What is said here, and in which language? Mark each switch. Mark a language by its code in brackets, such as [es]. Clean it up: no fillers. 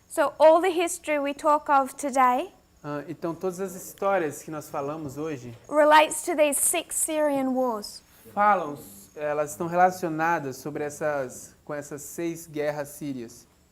[en] So all the history we talk of today [pt] Então, todas as histórias que nós falamos hoje [en] relates to these 6 Syrian wars. [pt] elas estão relacionadas com essas 6 guerras sírias.